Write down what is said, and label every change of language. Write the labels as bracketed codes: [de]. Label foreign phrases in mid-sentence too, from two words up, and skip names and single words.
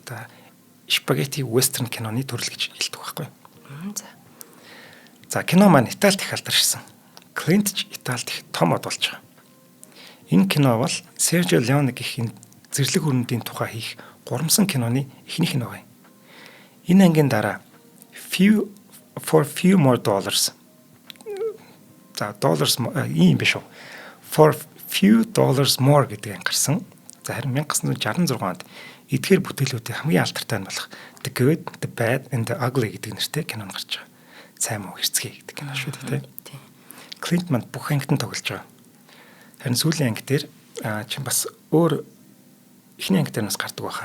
[mn] Тэгээд одоо спагетти вестерн киноны төрөл гэж хэлдэг байхгүй. За. За кино маань Италид их алдаршсан. Клинт ч Италид их том од болж байгаа. Энэ кино бол Сержио Леоне гэх энэ зэрлэг өрнөдийн тухай хийх гурамсан киноны эхнийх нь байгаа юм. Энэ ангийн дараа [en] for few more dollars. [mn] За dollars ийм биш үү? [en] For few dollars more [mn] гэдэг анги гарсан. За харин 1966 онд эдгээр бүтээлүүдийн хамгийн алдартай нь болох The Good, The Bad and The Ugly гэдэг нэртэй кино гарч байгаа. Сайн муу хэрцгий гэдэг кино шүү дээ. Клинт манд бүх ангид нь тоглож байгаа. Харин сүүлийн анги дээр чинь бас өөр эхний анги дээр нас гардаг байхаа.